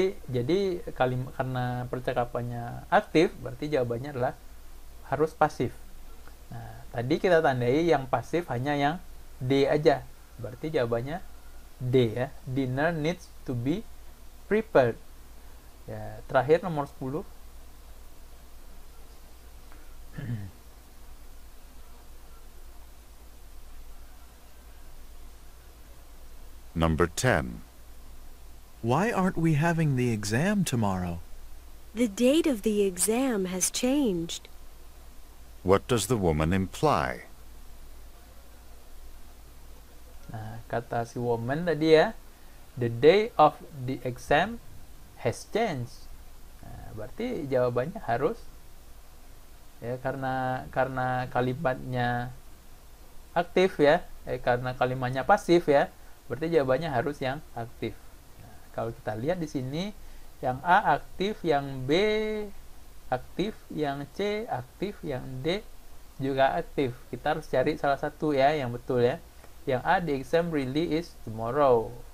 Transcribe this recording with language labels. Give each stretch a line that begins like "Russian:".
Indonesian: jadi karena percakapannya aktif, berarti jawabannya adalah harus pasif. Nah, tadi kita tandai yang pasif hanya yang D aja. Berarti jawabannya D ya.
English: Dinner needs to be prepared.
Indonesian: Ya, terakhir nomor 10.
English: Number 10. Why aren't we having the exam tomorrow? The date of the exam has changed. What does the woman imply?
Indonesian: Nah, kata si
English: woman
Indonesian: tadi ya,
English: the day of the exam has changed.
Indonesian: Nah, berarti jawabannya harus ya, karena kalimatnya aktif ya, karena kalimatnya pasif ya, berarti jawabannya harus yang aktif. Nah, kalau kita lihat di sini, yang A aktif, yang B aktif, yang C aktif, yang D juga aktif. Kita harus cari salah satu ya yang betul ya. Yang A,
English: the exam really is tomorrow.